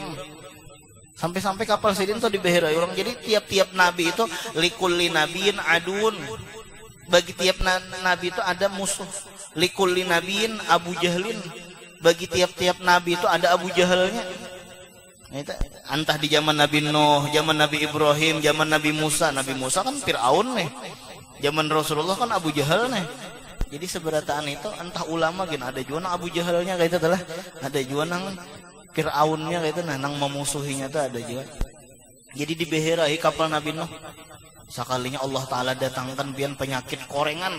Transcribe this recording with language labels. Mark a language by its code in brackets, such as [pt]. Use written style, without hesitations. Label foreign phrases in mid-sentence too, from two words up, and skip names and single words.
[bjn] Sampai-sampai kapal Sidin tuh dibeherai orang. Jadi tiap-tiap nabi itu [ar] لكل نبي عدو. [bjn] Bagi tiap nabi itu ada musuh. [ar] لكل نبي أبو جهل. [bjn] Bagi tiap-tiap nabi itu ada Abu Jahalnya. Entah di zaman Nabi Nuh, zaman Nabi Ibrahim, zaman Nabi Musa. Nabi Musa kan Fir'aun nih. Zaman Rasulullah kan Abu Jahal nih. Jadi seberataan itu entah ulama gin ada juga nang Abu Jahalnya kayak itu adalah ada juga nang Fir'aunnya kayak itu nang memusuhinya tuh ada juga. Jadi dibeherai kapal Nabi Nuh. Sekalinya Allah Ta'ala datangkan bian penyakit korengan.